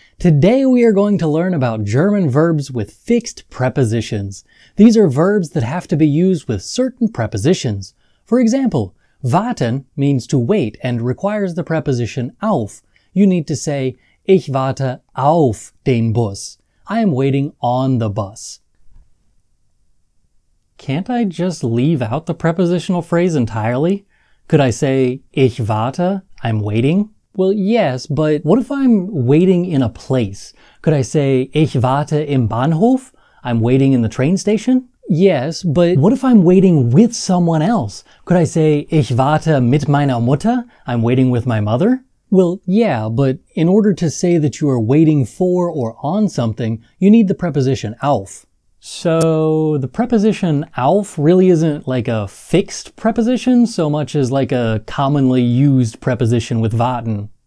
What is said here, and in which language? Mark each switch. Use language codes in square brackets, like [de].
[en] Today we are going to learn about German verbs with fixed prepositions. These are verbs that have to be used with certain prepositions. For example, warten means to wait and requires the preposition auf. You need to say, [de] ich warte auf den Bus. [en] I am waiting on the bus. Can't I just leave out the prepositional phrase entirely? Could I say, [de] ich warte, [en] I'm waiting? Well, yes, but what if I'm waiting in a place? Could I say, [de] ich warte im Bahnhof? [en] I'm waiting in the train station? Yes, but what if I'm waiting with someone else? Could I say, [de] ich warte mit meiner Mutter? [en] I'm waiting with my mother? Well, yeah, but in order to say that you are waiting for or on something, you need the preposition auf. So the preposition auf really isn't like a fixed preposition so much as like a commonly used preposition with warten.